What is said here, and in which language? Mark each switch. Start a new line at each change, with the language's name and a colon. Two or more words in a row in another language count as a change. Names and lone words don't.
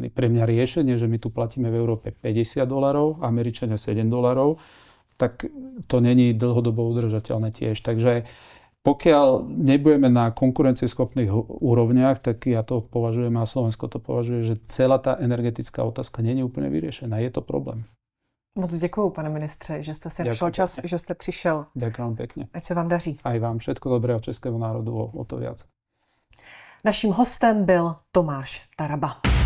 Slovak: Pre mňa riešenie, že my tu platíme v Európe $50, Američania $7, tak to není dlhodobo udržateľné tiež. Takže pokiaľ nebudeme na konkurencieschopných úrovniach, tak ja to považujem a Slovensko to považuje, že celá tá energetická otázka nie je úplne vyriešená. Je to problém.
Czech: Moc děkuju, pane ministře, že jste si našel čas, že jste přišel.
Slovak: Ďakujem pekne.
Czech: Ať se vám daří.
Slovak: Aj vám všetko dobré a českému národu o to viac.
Czech: Naším hostem byl Tomáš Taraba.